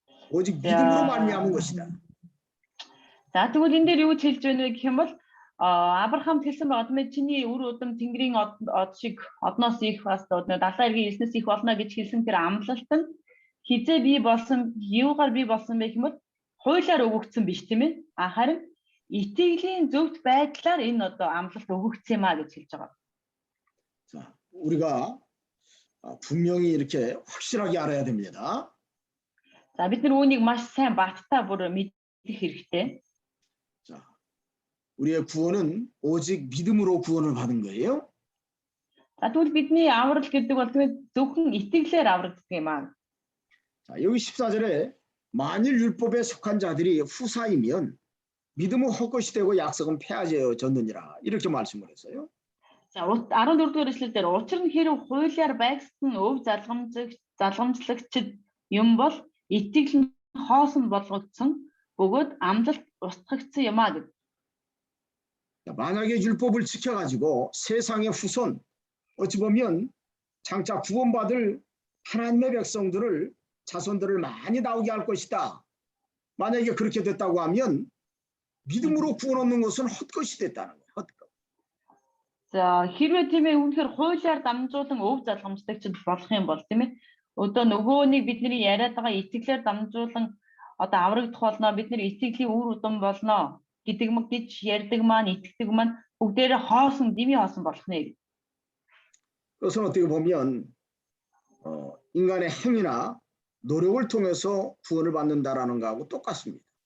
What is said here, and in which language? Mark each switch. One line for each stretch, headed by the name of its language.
Korean: 오직 믿음으로 말미암은 것이다.
Mongolian: За тэгвэл энэ дээр юу ч хэлж байна вэ гэх юм бол Авраамд хэлсэн байгаа юм чиний үр удам Тэнгэрийн од шиг одноос их бас 70 эргийн элснээс их болно гэж хэлсэн тэр амлалт нь хизээ бий болсон юугаар бий болсон бэ гэх юм бол хуулиар өгөгдсөн биш тийм ээ. Харин итгэлийн зөвхт байдлаар энэ одоо амлалт өгөгдсөн юм а гэж хэлж байгаа.
Korean: 자, 우리가 분명히 이렇게 확실하게 알아야 됩니다.
Mongolian: За бид нар үүнийг маш сайн баттай бүр мэдэх хэрэгтэй.
Korean: 자, 우리의 구원은 오직 믿음으로 구원을 받은 거예요.
Mongolian: За тэгвэл бидний аврал гэдэг бол зөвхөн итгэлээр аврагддаг юм аа.
Korean: 자, 여기 14절에 만일 율법에 속한 자들이 후사이면 믿음은 헛것이 되고 약속은 폐하여졌느니라 이렇게 말씀을 했어요.
Mongolian: За 14 дугаар эшлэл дээр учир нь хэрэг хуулиар байгсан өв залгамжлагчд юм бол итгэл нь хоосон болгогдсон бөгөөд амлалт устгагдсан юм а гэдэг.
Korean: 만약에 율법을 지켜가지고 세상의 후손 어찌 보면 장차 구원받을 하나님의 백성들을 자손들을 많이 나오게 할 것이다. 만약에 그렇게 됐다고 하면 믿음으로 구원 얻는 것은 헛것이 됐다는 거예요. 헛것.
Mongolian: За хэрвээ тийм ээ үнэхээр хуулиар дамжуулан өв залгамжлагчд болох юм бол тийм ээ одоо нөгөөнийг бидний яриад байгаа итгэлээр дамжуулан одоо аврагдах болно бидний итгэлийн үр удам болно гэдэг гэж ярьдаг маань итгэдэг маань бүгдээрээ хоосон дими хоосон болох нэ.
Korean: 그것은 어떻게 보면 인간의 행위나 노력을 통해서 구원을 받는다라는 거하고 똑같습니다.